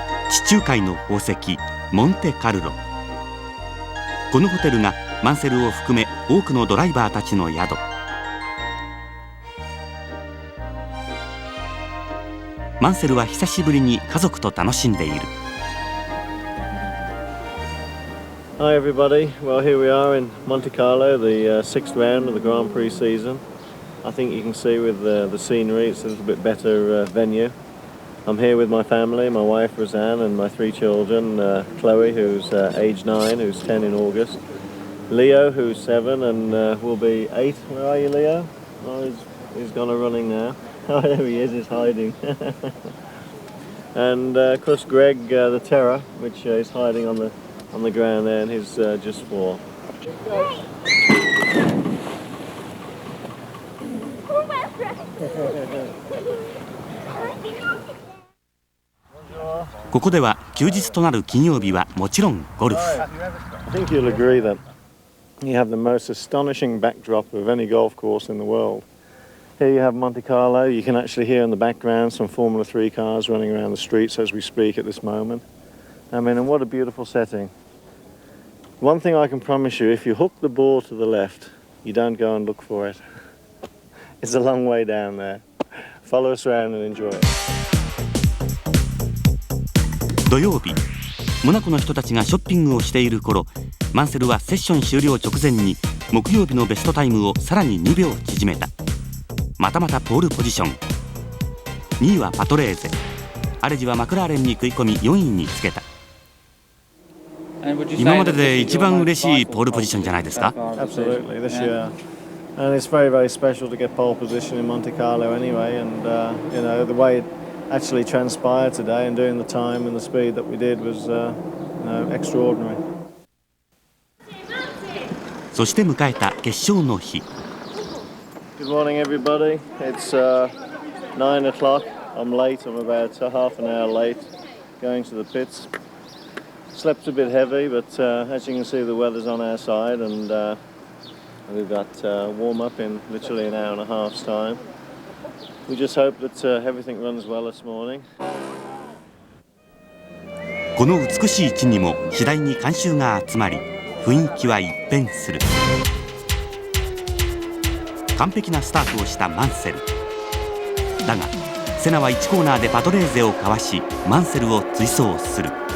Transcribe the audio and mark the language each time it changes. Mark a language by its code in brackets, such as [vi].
[ja] 地中海の宝石モンテカルロ。このホテルがマンセルを含め多くのドライバーたちの宿。マンセルは久しぶりに家族と楽しんでいる。 [en] Hi everybody. Well, here we are in Monte Carlo, the sixth round of the Grand Prix season. I think you can see with the scenery, it's a little bit better venue. I'm here with my family, my wife Roseanne and my 3 children, Chloe, who's age 9, who's 10 in August, Leo, who's 7 and will be 8. Where are you, Leo? Oh, he's gone running now. Oh, there he is, he's hiding. And of course Greg, the Terror, which is hiding on the ground there, and he's just 4. [ja] ここでは休日となる金曜日はもちろんゴルフ。 [en] I think you'll agree that you have the most astonishing backdrop of any golf course in the world. Here you have Monte Carlo. You can actually hear in the background some Formula 3 cars running around the streets as we speak at this moment. I mean, and what a beautiful setting. One thing I can promise you, if you hook the ball to the left, you don't go and look for it. It's a long way down there. Follow us around and enjoy it. [ja] 土曜日、モナコの人たちがショッピングをしている頃、マンセルはセッション終了直前に木曜日のベストタイムをさらに2秒縮めた。またまたポールポジション。2位はパトレーゼ。アレジはマクラーレンに食い込み4位につけた。今までで一番嬉しいポールポジションじゃないですか。 [en] Absolutely, this year. And it's very, very special to get pole position in Monte Carlo anyway. And, you know, the way it actually transpired today and doing the time and the speed that we did was, you know, extraordinary. [ja] そして迎えた決勝の日。 [en] Good morning, everybody. It's 9 o'clock. I'm late. I'm about half an hour late going to the pits. Slept a bit heavy, but as you can see, the weather's on our side, and we've got warm up in literally an hour and a half's time. We just hope that everything runs well this morning. [ja] この美しい地にも次第に観衆が集まり、雰囲気は一変する。完璧なスタートをしたマンセルだが、セナは1コーナーでパトレーゼをかわし、マンセルを追走する。